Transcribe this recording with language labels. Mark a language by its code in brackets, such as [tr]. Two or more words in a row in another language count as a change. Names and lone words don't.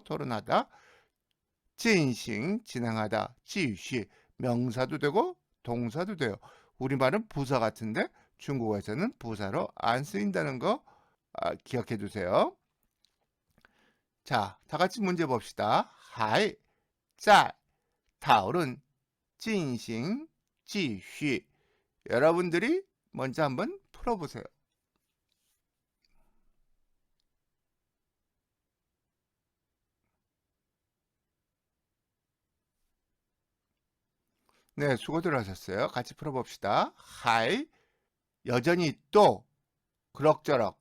[ko] 토론하다. 진행, 진행하다. [zh] 继续, [ko] 명사도 되고 동사도 돼요. 우리말은 부사 같은데 중국어에서는 부사로 안 쓰인다는 거 기억해 두세요. 자, 다 같이 문제 봅시다. [zh] 还在讨论进行继续. [ko] 여러분들이 먼저 한번 풀어보세요. 네, 수고들 하셨어요. 같이 풀어봅시다. 还, 여전히 또, 그럭저럭.